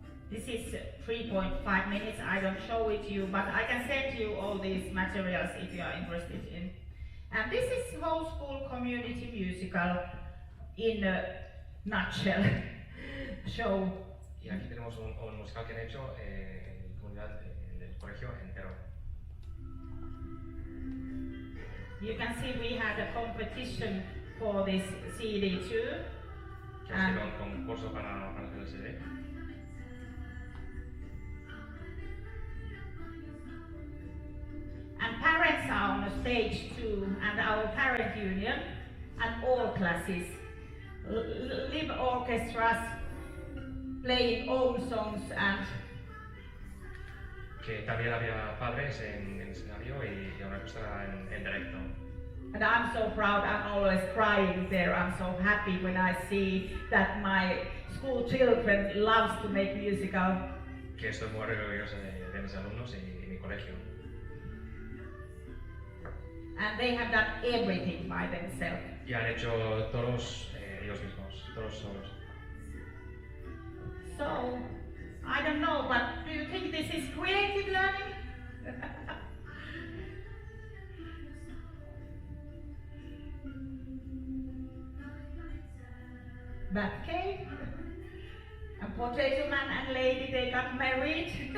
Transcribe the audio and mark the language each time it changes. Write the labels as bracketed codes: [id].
[en] This is 3.5 minutes. I don't show it to you, but I can send you all these materials if you are interested in. And this is whole school community musical in a nutshell show. [es] Y aquí tenemos un musical que han hecho en comunidad del colegio entero. [en] You can see we had a competition for this CD too. [es] Que ha sido un concurso para hacer el CD. [en] And parents are on the stage too, and our parent union and all classes, live orchestras playing own songs and [es] Que también había padres en el escenario y una orquesta en directo. [en] and I'm so proud, I'm always crying there, I'm so happy when I see that my school children loves to make musical. [es] Que estoy muy orgulloso de mis alumnos y mi colegio. [en] And they have done everything by themselves. [es] Y han hecho todos ellos mismos, todos solos. [en] So, I don't know, but do you think this is creative learning? Bat cave, and potato man and lady, they got married.